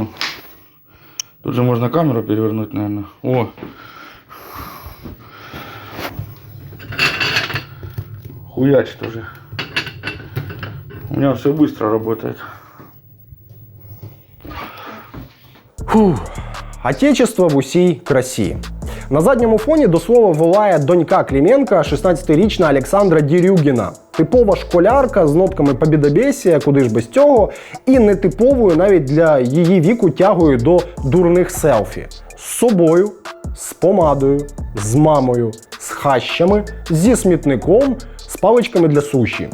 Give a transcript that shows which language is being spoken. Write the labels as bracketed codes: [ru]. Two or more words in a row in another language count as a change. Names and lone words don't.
[ru] Тут же можно камеру перевернуть, наверное. О! Хуячит уже. У меня все быстро работает. Фух. [uk] Отечество в усій красі. На задньому фоні до слова волає донька Клименка, 16-річна Олександра Дерюгіна. Типова школярка з нотками побєдобєсія, куди ж без цього, і нетиповою навіть для її віку тягою до дурних селфі. З собою, з помадою, з мамою, з хащами, зі смітником, з паличками для суші.